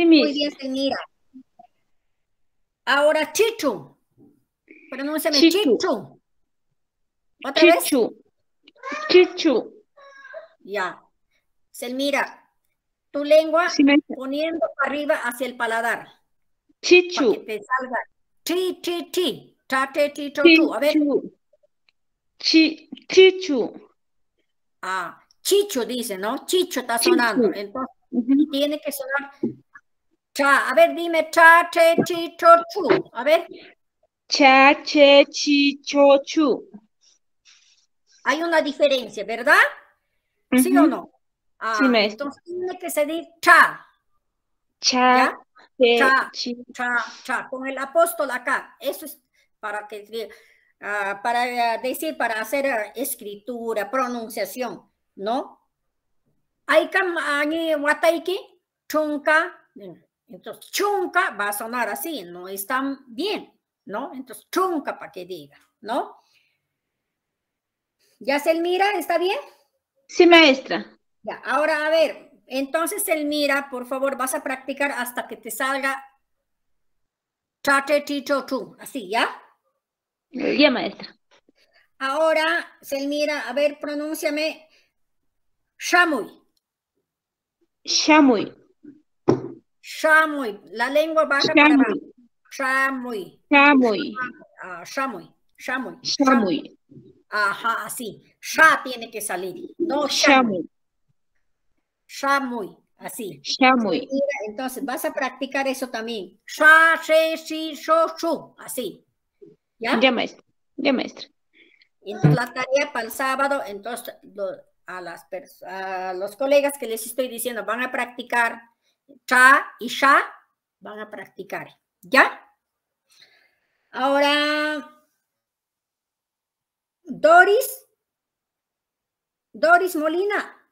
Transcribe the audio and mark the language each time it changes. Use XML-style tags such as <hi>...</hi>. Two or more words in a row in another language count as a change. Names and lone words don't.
<es>muy bien, Selmira. Ahora, Chichu. Pronúnciame Chichu. ¿Otra vez? Chichu. Ya. Selmira, tu lengua poniendo arriba hacia el paladar. Chichu. Para que te salga chi, chi, chi. Ta, te, ti, to, tu. A ver. Chichu. Ah, Chicho dice, ¿no? Chicho está sonando. Entonces, tiene que sonar cha. A ver, dime cha, te, ti, to, chu. A ver. Cha, che, chi, cho, chu. Hay una diferencia, ¿verdad? ¿Sí o no? Ah, sí, entonces tiene que decir cha. Cha, cha, cha, cha, con el apóstol acá. Eso es para que para decir, para hacer escritura, pronunciación, ¿no? Hay que</es> <qu>wataiki, chunka.</qu> <es>Entonces, chunka va a sonar así, no está bien, ¿no? Entonces, chunka para que diga, ¿no? ¿Ya Selmira está bien? Sí, maestra. Ya, ahora a ver, entonces Selmira, por favor, vas a practicar hasta que te salga tate, tito, tu, así, ¿ya? Ya, maestra. Ahora, Selmira, a ver, pronúnciame shamuy. Shamuy. Shamuy, la lengua baja para abajo. Shamuy. Shamuy. Shamuy. Shamuy. Shamuy. Ajá, así. Sha tiene que salir. No shamuy. Shamuy, así. Shamuy. Entonces vas a practicar eso también. Sha, she, shi, sho, shu, así. ¿Ya? Ya, maestra. Ya, maestra. Entonces la tarea para el sábado, entonces a los colegas que les estoy diciendo, van a practicar cha y sha, van a practicar. ¿Ya? Ahora, Doris Molina.</es>